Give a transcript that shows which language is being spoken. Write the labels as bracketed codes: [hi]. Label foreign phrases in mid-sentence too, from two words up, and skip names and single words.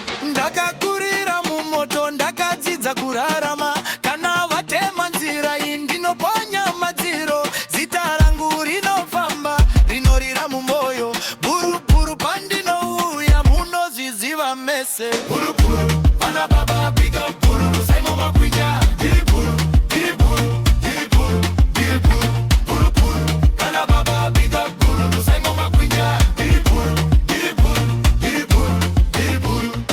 [sn] Ndakakurira mumoto, ndakadzidza kurarama. Kana vatema nzira iyi, ndinoponya madziro. Zita rangu rinofamba, rinorira mumwoyo. Buru, buru, pandinouya, munozviziva mese. Buru, buru, vana baba, [en] big up, [sn] buru, Rusaimo Makwinja. Ndiri buru, ndiri buru, ndiri buru, ndiri buru, buru, buru. Vana baba, [en] big up, [sn] buru, Rusaimo Makwinja. Ndiri buru, ndiri buru, ndiri buru, ndiri buru.